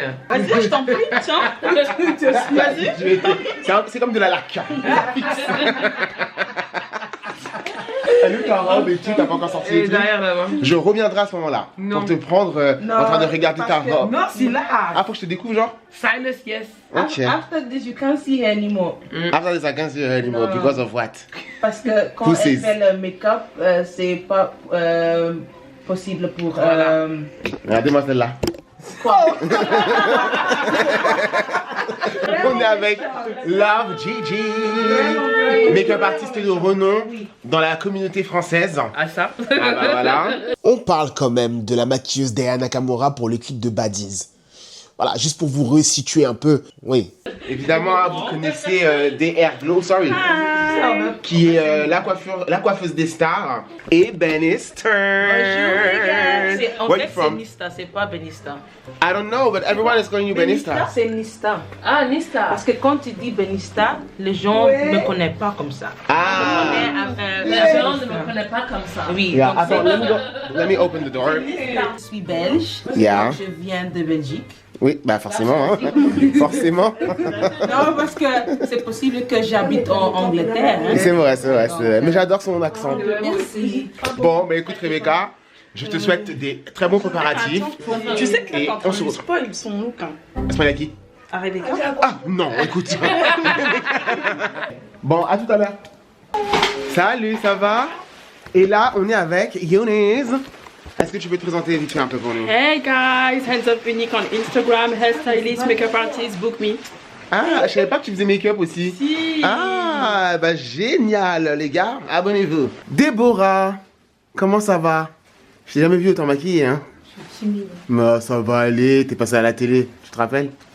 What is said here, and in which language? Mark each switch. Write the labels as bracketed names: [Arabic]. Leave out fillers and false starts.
[French] Vas-y, je t'en prie, tiens. Vas-y. C'est comme de la laque. Salut ta robe et tout, t'as pas encore sorti les trucs. Je reviendrai à ce moment-là pour te prendre en train de regarder ta robe. Non, c'est là. Ah, faut que je te découvre genre? [English] Silence, yes. Ok. After this, you can't see her anymore. After this, I can't see her anymore because of what? [French] Parce que quand elle fait le make-up, c'est pas possible pour... Regardez-moi celle-là. On est avec Love Gigi, make-up artiste de renom dans la communauté française. Ah ça? Ah bah voilà. On parle quand même de la maquilleuse Aya Nakamura pour le clip de Baddies. Voilà, juste pour vous resituer un peu. Oui. Évidemment, vous connaissez DR Glow, [English] sorry. [French] Qui est la coiffeuse des stars. Et Benista. En fait, c'est Nista, c'est pas Benista. [English] I don't know, but everyone is calling you Benista. [French] Benista, c'est Nista. Ah, Nista. Parce que quand tu dis Benista, les gens ne me connaissent pas comme ça. Ah. Les gens ne me connaissent pas comme ça. Oui. [English] Yeah, [French] attends, [English] let me open the door. [French] Je suis belge. [English] Yeah. [French] Je viens de Belgique. Oui, bah forcément, hein. Forcément. Non, parce que c'est possible que j'habite en Angleterre. Hein. C'est vrai, c'est vrai, c'est vrai. Mais j'adore son accent. Merci. Bon, bah écoute Rebecca, je te souhaite des très bons préparatifs. Tu sais que et quand on spoil son look. Spoil à qui? Rebecca. Ah non, écoute. Bon, à tout à l'heure. Salut, ça va? Et là, on est avec Younes. Est-ce que tu peux te présenter vite fait un peu pour nous? [English] Hey guys, Hands Up Unique on Instagram, hairstylist, makeup artist, book me. [French] Ah, je savais pas que tu faisais make-up aussi. Si. Ah, bah génial, les gars. Abonnez-vous. Déborah, comment ça va? Je t'ai jamais vu autant maquillée, hein? Je suis timide. Mais ça va aller, t'es passée à la télé, tu te rappelles?